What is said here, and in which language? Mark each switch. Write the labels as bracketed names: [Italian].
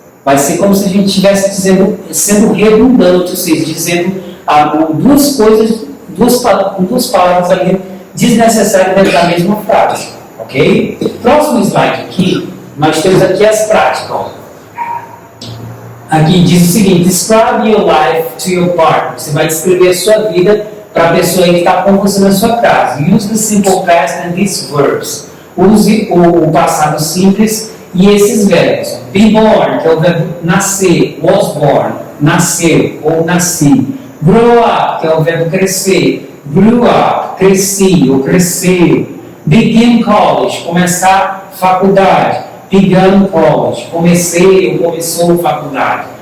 [Portuguese] Vai ser como se a gente estivesse dizendo, sendo redundante, ou seja, dizendo duas coisas, duas palavras ali desnecessárias dentro da mesma frase. Ok? Próximo slide aqui, nós temos aqui as práticas. Ó. Aqui diz o seguinte: [English] describe your life to your partner. [Portuguese] Você vai descrever a sua vida para a pessoa que está com você na sua casa. [English] Use the simple past and these verbs. [Portuguese] Use o passado simples e esses verbos. [English] Be born, [Portuguese] que é o verbo nascer. [English] Was born, [Portuguese] nasceu ou nasci. [English] Grow up, [Portuguese] que é o verbo crescer. [English] Grew up, [Portuguese] cresci ou cresceu. [English] Begin college, [Portuguese] começar faculdade. [English] Began college, [Portuguese] comecei ou começou faculdade.